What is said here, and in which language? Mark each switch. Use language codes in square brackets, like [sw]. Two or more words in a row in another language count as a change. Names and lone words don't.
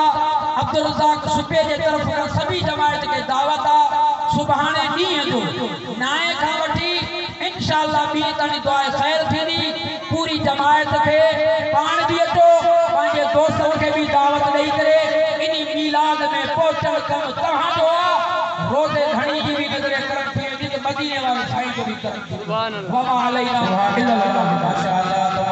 [sd] अब्दुल रज़ाक सुपे जे तरफ़ खां सभी जमायत खे दावत आहे सुभाणे ॾींहं जो 9 खां वठी इंशाअल्लाह ॿीं ताईं दुआ ख़ैर थींदी। पूरी जमायत खे पाण बि अचो पंहिंजे दोस्तनि खे बि दावत ॾेई करे इन मीलाद में पहुचण कमु तव्हांजो आहे। रोज़े धणी जी बि नज़र करम थी वेंदी त मदीने वारे साईं जो बि करम थी वेंदो। [ar] سبحان الله. وما علينا إلا البلاغ. ما شاء الله.